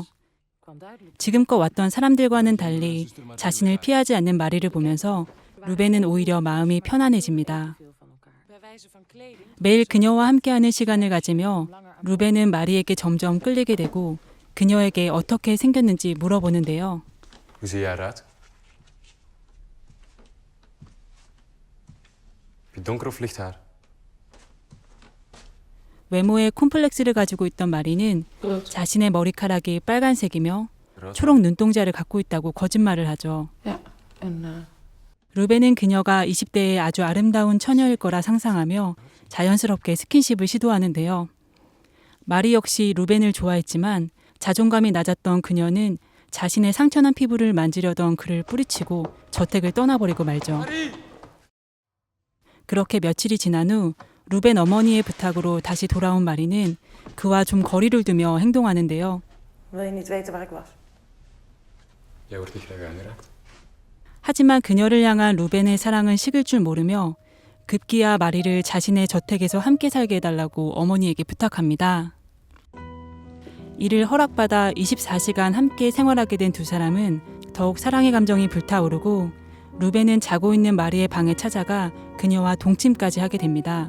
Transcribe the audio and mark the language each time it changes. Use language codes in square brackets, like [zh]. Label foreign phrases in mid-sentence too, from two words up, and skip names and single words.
[ko] 지금껏 왔던 사람들과는 달리 자신을 피하지 않는 마리를 보면서 루벤은 오히려 마음이 편안해집니다. 매일 그녀와 함께하는 시간을 가지며 루벤은 마리에게 점점 끌리게 되고 그녀에게 어떻게 생겼는지 물어보는데요. [nl] Hoe zie jij eruit? Heb je donker of licht haar? [ko] 외모에 콤플렉스를 가지고 있던 마리는 자신의 머리카락이 빨간색이며 초록 눈동자를 갖고 있다고 거짓말을 하죠. 루벤은 그녀가 20대의 아주 아름다운 처녀일 거라 상상하며 자연스럽게 스킨십을 시도하는데요. 마리 역시 루벤을 좋아했지만 자존감이 낮았던 그녀는 자신의 상처난 피부를 만지려던 그를 뿌리치고 저택을 떠나버리고 말죠. 그렇게 며칠이 지난 후 루벤 어머니의 부탁으로 다시 돌아온 마리는 그와 좀 거리를 두며 행동하는데요. [nl] Wil je niet weten waar ik was? Jij wordt niet graag aangeraakt. [ko] 하지만 그녀를 향한 루벤의 사랑은 식을 줄 모르며 급기야 마리를 자신의 저택에서 함께 살게 해달라고 어머니에게 부탁합니다. 이를 허락받아 24시간 함께 생활하게 된 두 사람은 더욱 사랑의 감정이 불타오르고 루벤은 자고 있는 마리의 방에 찾아가 그녀와 동침까지 하게 됩니다.